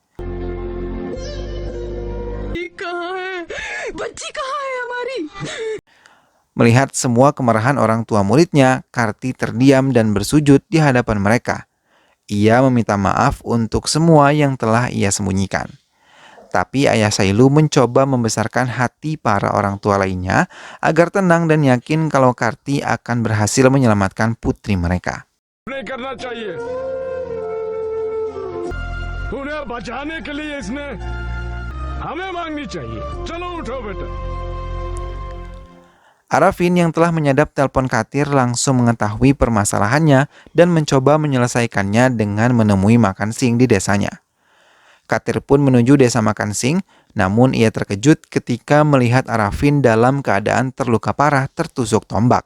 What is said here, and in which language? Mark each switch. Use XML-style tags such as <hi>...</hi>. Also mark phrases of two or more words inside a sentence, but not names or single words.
<id>Melihat semua kemarahan orang tua muridnya, Karti terdiam dan bersujud di hadapan mereka. Ia meminta maaf untuk semua yang telah ia sembunyikan. Tapi ayah Sailu mencoba membesarkan hati para orang tua lainnya agar tenang dan yakin kalau Karti akan berhasil menyelamatkan putri mereka.</id> <hi>नहीं करना चाहिए उन्हें बचाने के लिए इसने हमें मांगनी चाहिए चलो उठो बेटा</hi> <id>Arafin yang telah menyadap telepon Katir langsung mengetahui permasalahannya dan mencoba menyelesaikannya dengan menemui Makan Sing di desanya. Katir pun menuju desa Makan Sing, namun ia terkejut ketika melihat Arafin dalam keadaan terluka parah tertusuk tombak.</id>